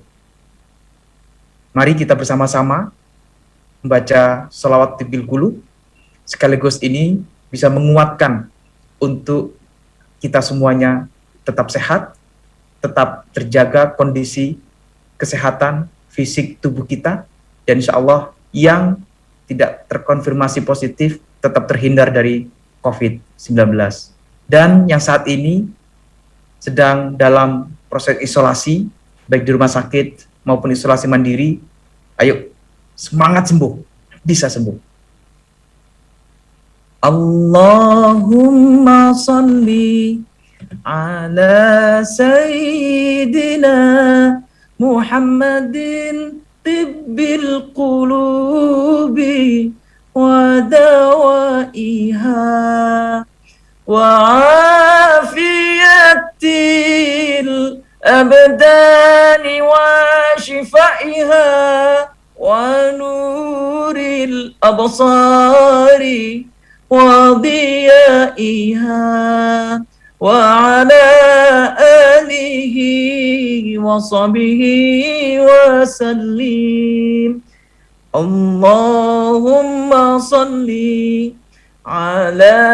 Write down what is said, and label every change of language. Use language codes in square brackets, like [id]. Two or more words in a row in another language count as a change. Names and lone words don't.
[id] Mari kita bersama-sama membaca sholawat [ar] طب القلوب, [id] sekaligus ini bisa menguatkan untuk kita semuanya tetap sehat, tetap terjaga kondisi kesehatan fisik tubuh kita, dan [ar] إن شاء الله [id] yang tidak terkonfirmasi positif tetap terhindar dari COVID-19. Dan yang saat ini sedang dalam proses isolasi, baik di rumah sakit maupun isolasi mandiri, ayo semangat sembuh, bisa sembuh. [ar] اللهم صل على سيدنا محمد طب القلوب ودوائها و وعافية الأبدان وشفائها ونور الأبصار وضيائها وعلى آله وصحبه وسلم اللهم صل على